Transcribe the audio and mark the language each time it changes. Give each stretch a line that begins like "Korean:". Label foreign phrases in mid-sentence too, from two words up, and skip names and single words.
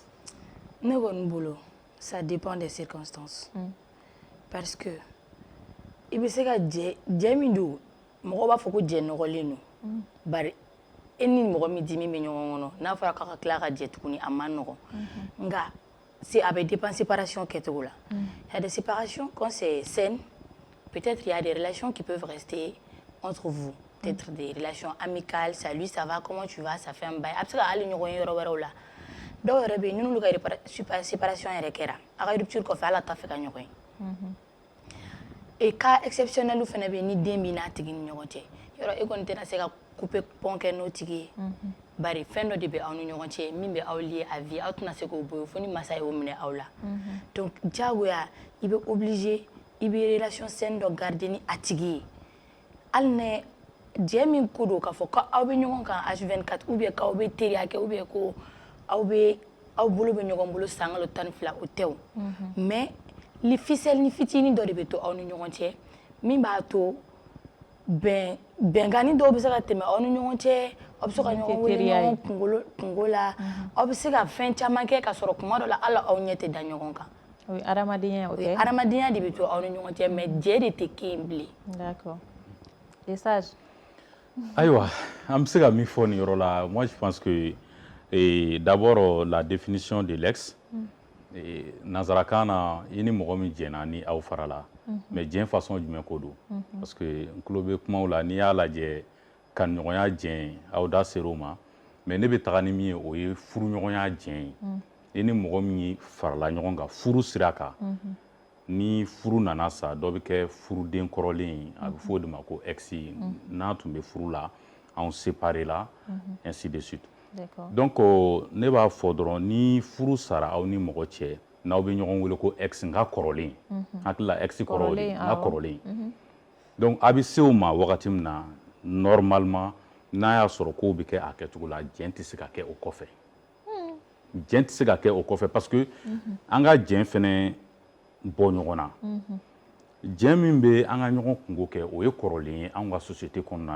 Bambara: Ne kɔni bolo,
French: ça dépend des circonstances. Parce que
Bambara: i bɛ se ka jɛ min don mɔgɔ b'a fɔ ko jɛ nɔgɔlen don. Bari e ni mɔgɔ min dimi bɛ ɲɔgɔn kɔnɔ n'a fɔra k'a ka tila ka jɛ tuguni a man nɔgɔn. Nka a bɛ dépend séparation kɛcogo la.
French: Il y a des séparations quand c'est sain, peut-être il y a des relations qui peuvent rester entre vous. Peut-être des relations amicales, salut, ça va, comment tu vas, ça fait un bail.
Bambara: A bɛ se ka hali ɲɔgɔn ye yɔrɔ wɛrɛw la. Dɔw yɛrɛ bɛ yen n'olu ka séparation yɛrɛ kɛra a ka rupture kɔfɛ ala t'a fɛ ka ɲɔgɔn ye.
French: Et cas exceptionnel
Bambara: fana bɛ yen ni den b'i n'a tigi ni ɲɔgɔn cɛ yɔrɔ e kɔni tɛna se ka
French: couper pont
Bambara: kɛ n'o tigi ye. Bari fɛn dɔ de bɛ aw ni ɲɔgɔn cɛ min bɛ aw
French: lié à vie
Bambara: aw tɛna se k'o bɔ yen fo ni masa y'o minɛ aw la. Donc diyagoya i bɛ obligé i bɛ
French: relation saine
Bambara: dɔ garder ni a tigi ye hali ni jɛ min ko don k'a fɔ k'aw bɛ ɲɔgɔn kan H24
French: ou bien
Bambara: k'aw bɛ teriya kɛ
French: ou bien
Bambara: ko aw bolo bɛ ɲɔgɔn bolo san kalo 12 o tɛ o.
French: Mais li ficelle
Bambara: ni fitinin dɔ de bɛ to aw ni ɲɔgɔn cɛ min b'a to bɛnkanni dɔw bɛ se ka tɛmɛ aw ni ɲɔgɔn cɛ aw bɛ se ka ɲɔgɔn wele ɲɔgɔn kungo la aw bɛ se ka fɛn caman kɛ ka sɔrɔ kuma dɔ la hali aw ɲɛ tɛ da ɲɔgɔn kan. O ye adamadenya o tɛ? Adamadenya de bɛ to aw ni ɲɔgɔn cɛ mais jɛ de tɛ kɛ yen bilen.
French: D'accord. Et Sage?
Bambara: Aïwa, an bɛ se ka min fɔ nin yɔrɔ la,
French: moi je pense que d'abord la définition de l'ex.
Bambara: Nanzarakan na i ni mɔgɔ min jɛna ni aw farala mais jɛn façon jumɛn ko don
French: parce que
Bambara: n tulo bɛ kumaw la n'i y'a lajɛ kanuɲɔgɔnya jɛn aw da ser'o ma mais ne bɛ taga ni min ye o ye furuɲɔgɔnya jɛn ye i ni mɔgɔ min farala ɲɔgɔn kan furu sira kan ni furu nana sa dɔ bɛ kɛ furuden kɔrɔlen ye a bɛ fɔ o de ma ko ex n'a tun bɛ furu la anw séparé la
French: ainsi de suite.
Bambara: Donc ne b'a fɔ dɔrɔn ni furu sara aw ni mɔgɔ cɛ n'aw bɛ ɲɔgɔn wele ko ex n ka kɔrɔlen hakili la ex kɔrɔlen n ka kɔrɔlen donc a bɛ se o ma wagati min na normalement n'a y'a sɔrɔ kow bɛ kɛ a kɛcogo la jɛn tɛ se ka kɛ o kɔfɛ jɛn tɛ se ka kɛ o kɔfɛ
French: parce que
Bambara: an ka jɛn fɛnɛ bɔ ɲɔgɔn na jɛn min bɛ an ka ɲɔgɔn kungo kɛ o ye kɔrɔlen ye anw ka société kɔnɔna na.